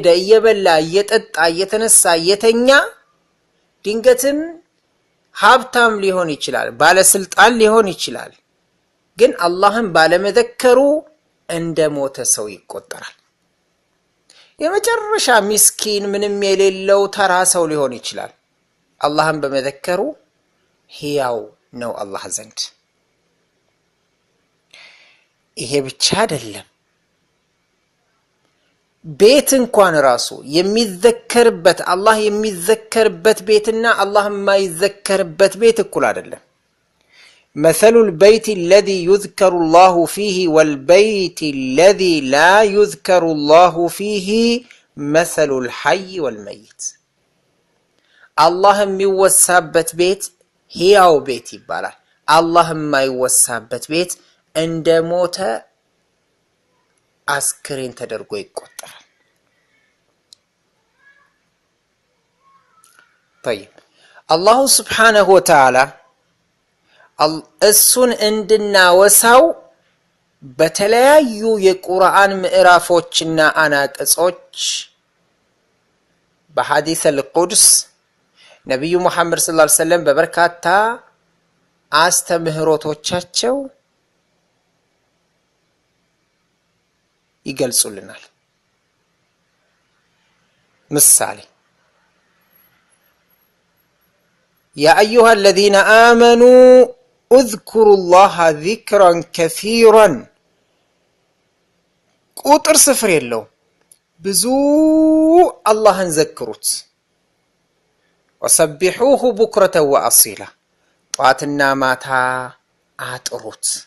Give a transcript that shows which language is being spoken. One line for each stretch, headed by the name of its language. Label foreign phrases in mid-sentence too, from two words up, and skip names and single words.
Amharic: እየበላ እየጠጣ እየተነሳ እየተኛ ድንገትም ሀብታም ሊሆን ይችላል፣ ባለስልጣን ሊሆን ይችላል። ግን አላህን ባለመዘከሩ እንደሞተ ሰው ይቆጠራል። የመጨረሻ ምስኪን ምንም የሌለው ተራ ሰው ሊሆን ይችላል። አላህን በመዘከሩ ሕያው ነው አላህ ዘንድ። ይሄ ብቻ አይደለም፣ ቤት እንኳን ራሱ የሚዘከርበት አላህ የሚዘከርበት ቤትና አላህ የማይዘከርበት ቤት እኩል አይደለም።
Arabic: مثل البيت الذي يذكر الله فيه والبيت الذي لا يذكر الله فيه مثل الحي والميت
Amharic: الله የሚወሳበት ቤት ሕያው ቤት ይባላል። አላህ የማይወሳበት ቤት እንደሞተ አስክሬን ተደርጎ ይቆጠራል።
Arabic: طيب الله سبحانه وتعالى
Amharic: እሱን እንድናወሳው በተለያዩ የቁርአን ምዕራፎችና አናቅጾች በሐዲስ አልቁድስ ነብዩ መሐመድ
Arabic: صلى الله عليه وسلم
Amharic: በበርካታ አስተምህሮቶቻቸው ይገልጹልናል። ምሳሌ
Arabic: يا أيها الذين آمنوا اذكروا الله ذكرا كثيرا
Amharic: ቁጥር ስፍር የለው ብዙ አላህን ዘክሩት።
Arabic: وسبحوه بكرة وأصيلا
Amharic: ጧትና ማታ አጥሩት።